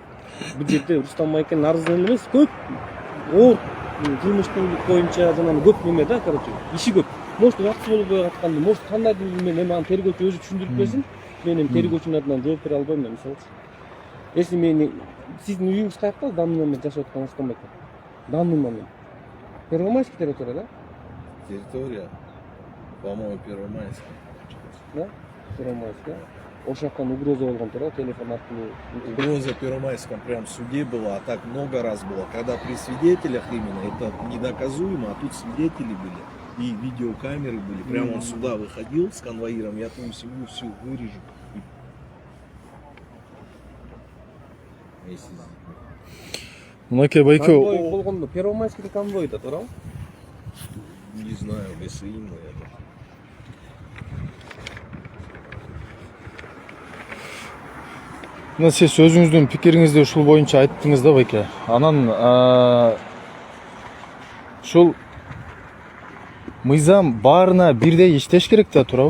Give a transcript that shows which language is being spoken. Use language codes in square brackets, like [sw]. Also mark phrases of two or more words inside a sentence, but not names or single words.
[ky] Бул жерде Рустам Майкен арызын эмес, көп оор жумуштуулук боюнча жанагы көп неме да, короче, иши көп. Может, жакшы болбой атканды, может, кандайдыр мен эми аны тергөөчү өзү түшүндүрүп берсин. Мен эми тергөөчүнүн атынан жооп бере албайм да, мисалы. Если мен сиздин үйүңүз каякта, [ru] данный номер [ky] жашап аткан Рустам Майкен? [ru] Данный номер. Первомайский территория, да? Территория, по-моему, Первомайская. Да? Первомайская. [ky] Ошол жактан угроза болгон туурабы, телефон аркылуу. [ru] Угроза в Первомайском прям в суде была, а так много раз было. Когда при свидетелях именно, это недоказуемо, а тут свидетели были. И видеокамеры были. Прямо он сюда выходил с конвоиром, я твою семью всю вырежу. [ky] Мынакей байке Конвой болгондо Первомайский конвой да, туурабы? [ru] Не знаю, ГСИ, наверное. [ky] мына сиз өзүңүздүн пикириңизди ушул боюнча айттыңыз да байке. Анан ушул мыйзам баарына бирдей иштеш керек да, туурабы?